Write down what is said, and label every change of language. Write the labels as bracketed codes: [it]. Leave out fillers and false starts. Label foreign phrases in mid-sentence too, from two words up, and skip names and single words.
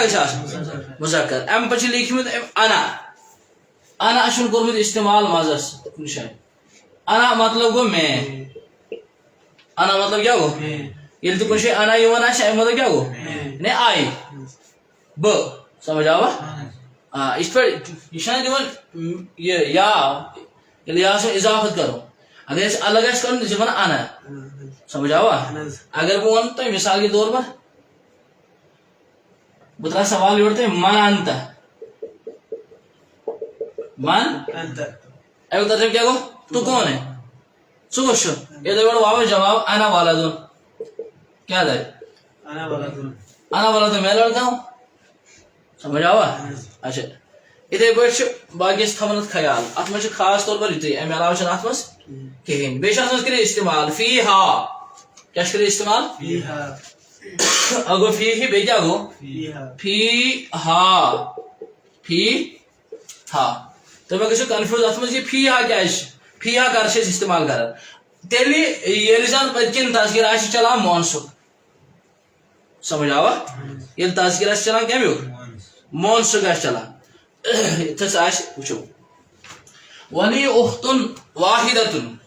[ks] گژھِ آسُن مُذکر اَمہِ پتہٕ چھِ لیٖکھمٕتۍ أمۍ [ar] انا انا [ks] چھُن کوٚرمُت استعمال مزس کُنہِ جایہِ انا مطلب گوٚو میں انا مطلب کیٛاہ گوٚو ییٚلہِ تہِ کُنہِ جایہِ انا یِوان آسہِ اَمیُک مطلب کیٛاہ گوٚو یعنی آیہِ بہٕ سمجھ آوا آ یِتھ پٲٹھۍ یہِ چھُنہ دِوان یہِ یا ییٚلہِ یا سُنٛد اضافت کرو اگر أسۍ الگ آسہِ کرُن تیٚلہِ چھِ ونان انا سمجھ آوا اگر بہٕ وَنہٕ تۄہہِ [ur] مِثال کے طور پر [ks] بہٕ ترٛاوٕ سوال یورٕ تۄہہِ [ar] من انت [ks] من امیُک ترجمہ کیٛاہ گوٚو [ur] تو کون ہے [ks] ژٕ کُس چھُ ییٚلہِ تۄہہِ گۄڈٕ واوس جواب [ar] انا والدُن [ks] کیٛاہ دَرِ [ar] انا والدُن [ks] میں [ur] لڑکا ہوں [ks] سمجھ آوا اچھا یِتھٕے پٲٹھۍ چھُ باقٕے ٲسۍ تھاوان اَتھ خیال اَتھ منٛز چھُ خاص طور پر یِتُے اَمہِ علاوٕ چھُنہٕ اَتھ منٛز کِہینۍ بیٚیہِ چھُ اَتھ منٛز کٔرِتھ استعمال [ar] فی ہا [ks] کیٛاہ چھُ کٔرِتھ استعمال اکھ گوٚو [ar] فی ہی [ks] بیٚیہِ کیٛاہ گوٚو [ar] فی ہا فی ہا [ks] تُہۍ مہ گٔژھِو کنفیوٗز اَتھ منٛز یہِ [ar] فی ہا [ks] کیٛازِ چھُ [ar] فی ہا [ks] کر چھِ أسۍ استعمال کران تیٚلہِ ییٚلہِ زن پٔتۍ کِنۍ تذکیر آسہِ چلان مونسُک سمجھ آوا ییٚلہِ تذکیر آسہِ چلان کمیُک مونسُک آسہِ چلان یِتھس آسہِ وٕچھو [ar] ولی اختن واحدتن